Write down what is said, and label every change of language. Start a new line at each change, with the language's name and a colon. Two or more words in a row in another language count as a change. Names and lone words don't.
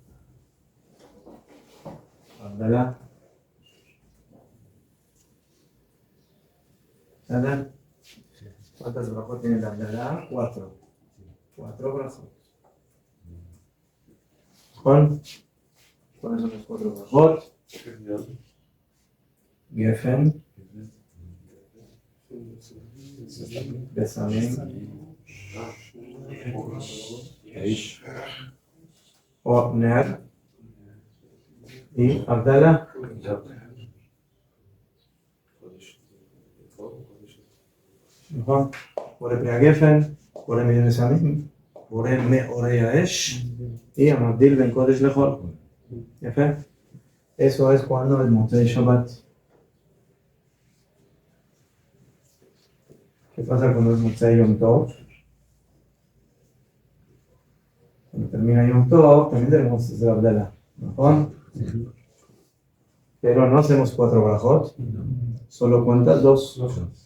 Spanish: Abdalá. ¿Sabes? ¿Cuántas brajot tiene la Abdalá? 4. 4 brajot. Juan, ¿cuáles son los 4 brajot? Gefen, Besamim, Ner y Abdalá.
Hebrew: נכון? בורא פני הגפן, בורא מיני סמים, בורא מאורי האש, y המבדיל בין קודש לחול. יפה?
Spanish: Eso es cuando es
Hebrew: מוצאי שבת.
Spanish: ¿Qué pasa cuando es
Hebrew: מוצאי יום טוב?
Spanish: Cuando termina
Hebrew: יום טוב,
Spanish: también tenemos que hacer Abdalá. ¿No? Pero no hacemos 4 brajot, solo cuentas 2.